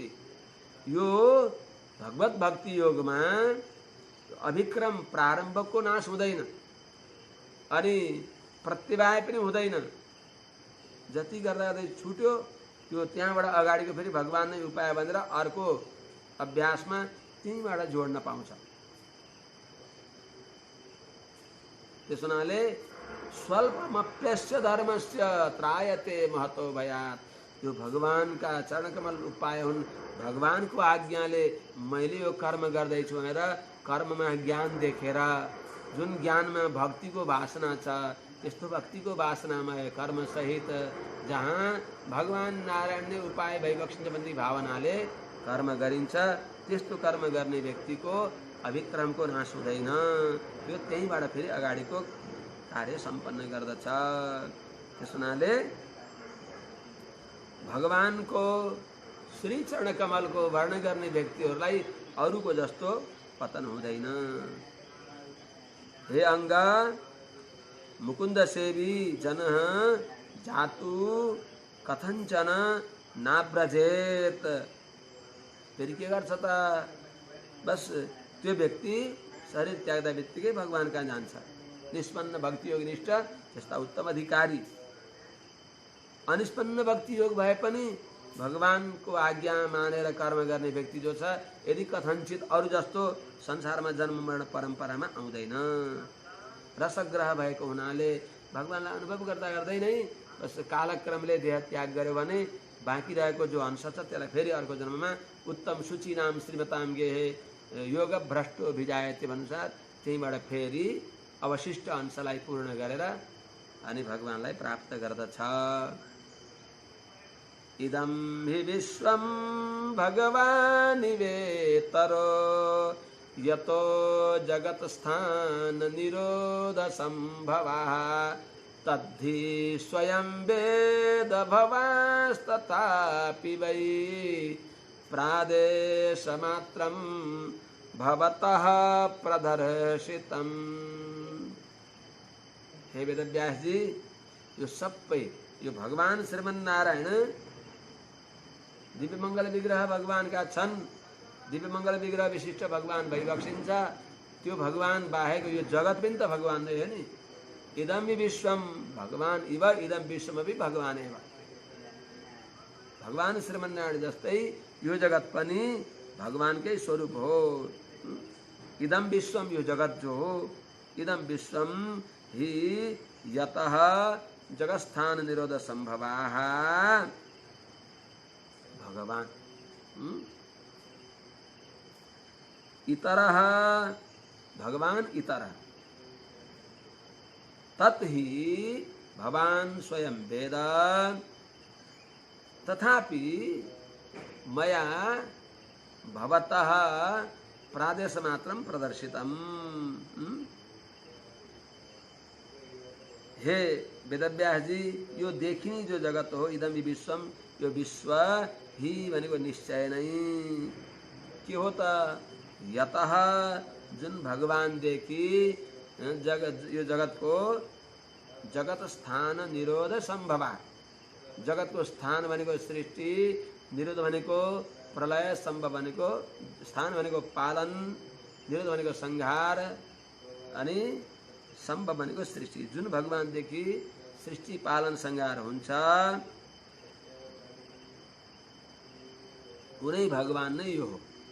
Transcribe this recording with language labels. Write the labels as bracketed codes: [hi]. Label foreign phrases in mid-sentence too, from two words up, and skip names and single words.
[ne] यो भगवत भक्ति योगमा अभिक्रम प्रारम्भको नाश हुँदैन अनि प्रत्यवाय पनि हुँदैन। जति गर्दा गर्दै छुट्यो त्यो त्यहाँबाट अगाडिको फेरि भगवान नै उपाय भनेर अर्को अभ्यासमा त्यहीँबाट जोड्न पाउँछ। [sa] त्यस हुनाले स्वल्पमप्यस्य धर्मस्य त्रायते महतो भयात्। [ne] यो भगवानका चरणकमल उपाय हुन्। भगवानको आज्ञाले मैले यो कर्म गर्दैछु भनेर कर्ममा ज्ञान देखेर जुन ज्ञानमा भक्तिको वासना छ त्यस्तो भक्तिको वासनामा कर्म सहित जहाँ भगवान नारायण नै उपाय भइबक्सिन्छ भन्ने भावनाले कर्म गरिन्छ, त्यस्तो कर्म गर्ने व्यक्तिको अभिक्रमको नाश हुँदैन। यो त्यहीँबाट फेरि अगाडिको कार्य सम्पन्न गर्दछ। त्यस हुनाले भगवानको श्री चरण कमलको वर्णन गर्ने व्यक्तिहरूलाई अरूको जस्तो पतन हुँदैन। [sa] हे अङ्ग मुकुन्द सेवी जन जातु कथञ्चन नाव्रजेत। [ne] फेरि के गर्छ त? बस त्यो व्यक्ति शरीर त्याग्दा बित्तिकै भगवान कहाँ जान्छ। निष्पन्न भक्ति योग निष्ठ त्यस्ता उत्तम अधिकारी। अनिष्पन्न भक्ति योग भए पनि भगवानको आज्ञा मानेर कर्म गर्ने व्यक्ति जो छ यदि कथञ्चित अरू जस्तो संसारमा जन्म मरण परम्परामा आउँदैन। रसग्रह भएको हुनाले भगवानलाई अनुभव गर्दा गर्दै नै बस कालक्रमले देह त्याग गर्यो भने बाँकी रहेको जो अंश छ त्यसलाई फेरि अर्को जन्ममा [sa] उत्तम सूची नाम श्रीमताम गेहे योग भ्रष्टो भिजायते [ne] अनुसार त्यहीँबाट फेरि अवशिष्ट अंशलाई पूर्ण गरेर अनि भगवानलाई प्राप्त गर्दछ। [sa] इदं हि विश्वं भगवानिवेतरो यतो जगत्स्थान निरोध संभवः तद्धि स्वयं वेद भवांस्तथापि वै प्रादेशमात्रं भवतः प्रदर्शितम्। [ne] हे वेदव्यास जी, यो सबै यो भगवान श्रीमन्नारायण दिव्य मंगल विग्रह भगवान का छन्। दिव्य मंगल विग्रह विशिष्ट भगवान भइबक्सिन्छ। त्यो भगवान बाहेक यो जगत पनि त भगवान नै हो नि। [sa] इदं विश्वम भगवान इव इदं विश्वमपि भगवान एव। [ne] भगवान श्रीमन्नारायण जस्तै यो जगत पनि भगवानकै स्वरूप हो। [sa] इदं विश्वम [ne] यो जगत जो हो, [sa] इदं विश्वम हि यतः जगत्स्थान निरोध संभवाः भगवान इतरः भगवान इतरः तत् ही भवान स्वयं वेद तथापि मया भवतः प्रादेशमात्रं प्रदर्शितम्। [ne] हे वेदव्यास जी, यो देखिने जो जगत हो [sa] इदम विश्वम, [ne] यो विश्व ही भनेको निश्चय नहीं के हो त यतः जुन भगवान देखि जगत यो जगत को जगत स्थान निरोध संभवा। जगत को स्थान भनेको सृष्टि, निरोध भनेको प्रलय, संभव भनेको स्थान भनेको पालन, निरोध भनेको संहार अनि संभव भनेको सृष्टि। जुन भगवान देखि सृष्टि पालन संहार हुन्छ उनै भगवान नै यो हो।